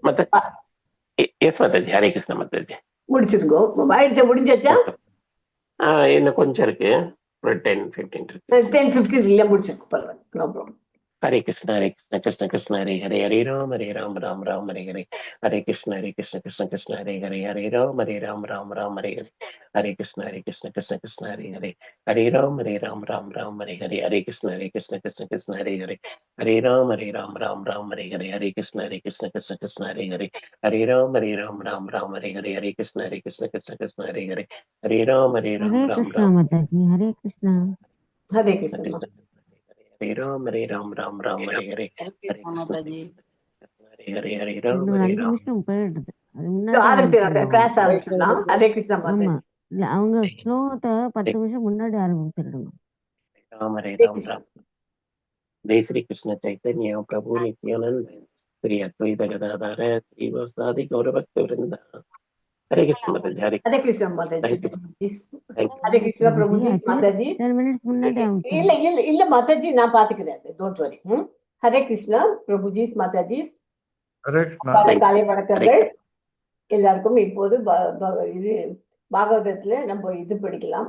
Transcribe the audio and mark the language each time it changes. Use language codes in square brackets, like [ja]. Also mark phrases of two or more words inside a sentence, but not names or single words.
[en] Yes, Mataji. Hare Krishna, Mataji. [ta] முடிச்சிருக்கோ. ஆயிடுச்சா? முடிஞ்சாச்சா? இன்னும் கொஞ்சம் இருக்கு. ஒரு 10-15 இருக்கு. 10-15 இல்ல முடிச்சிருக்கோம். பரவாயில்ல. [en] no problem. [sa] Hare Krishna Krishna Hare Hare Ram Ram Hare Krishna Krishna Krishna Hare Ram Ram Hare Krishna Krishna Hare Ram Ram Hare Krishna Krishna Hare Ram Ram Hare Krishna Krishna Hare Ram Ram Hare Krishna Krishna Hare Ram Mataji. Hare Krishna. [ta] ஹரே கிருஷ்ணா. [sa] Hare Ram Hare Hare [ta] மாதாஜி. [sa] Ram [ta] இன்னும் ஒரு 5 [sa] Ram [ta] நிமிஷம் போயிடுது. அது முன்னாடி ஆரம்பிச்சிடலாம். கிளாஸ் ஆரம்பிச்சிடலாம். ஹரே கிருஷ்ணா ஆமா. மாதாஜி. இல்ல அவங்க ஸ்லோகத்தை 10 நிமிஷம் முன்னாடி ஆரம்பிச்சிடணும். [sa] राम हरे ஹரே राम கிருஷ்ணா. राम जय श्री कृष्ण चैतन्य प्रभु नित्यानंद श्री अद्वैत गदाधर श्रीवासादि गौरभक्त वृंदा हरे कृष्ण माता जी हरे [ta] ஹரே கிருஷ்ணா மாதாஜி. [en] thank you thank [ta] ஹரே கிருஷ்ணா பிரபுஜி ஆக்சுவலி மாதாஜி. 10 மினிட்ஸ் முன்னாடி இல்ல ஆரம்பிச்சிடணும். இல்ல இல்ல மாதாஜி, நான் பாத்துக்கிறேன், [en] don't worry. [ta] ஹரே கிருஷ்ணா பிரபுஜி மாதாஜி. ஹரே கிருஷ்ணா. காலை [sa] हरे [ta] வணக்கங்கள் எல்லாருக்கும். இப்போது இது பாகவதத்துல நம்ம இது படிக்கலாம்.